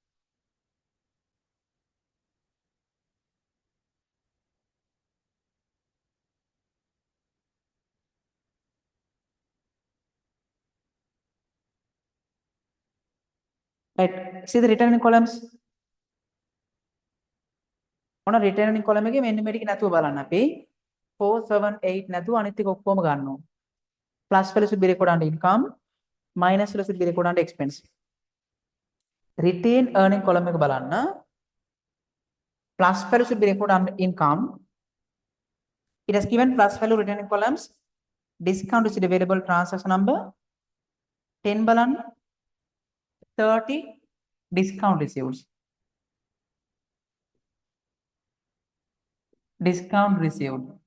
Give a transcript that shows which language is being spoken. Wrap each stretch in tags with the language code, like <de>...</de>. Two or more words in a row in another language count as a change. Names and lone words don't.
<en>Right. See the returning columns. On a returning column</en> <si>එකේ මෙන්න මේක නැතුව බලන්න අපි 4 7 8 නැතුව අනිත් එක ඔක්කොම ගන්නවා.</si> <en>Plus value should be recorded under income, minus value should be recorded under expense. Retained earning column</en> <si>එක බලන්න.</si> <en>Plus value should be recorded under income. It has given plus value returning columns. Discount is available transaction number 10 බලන්න. 30 discount received. Discount received.</en>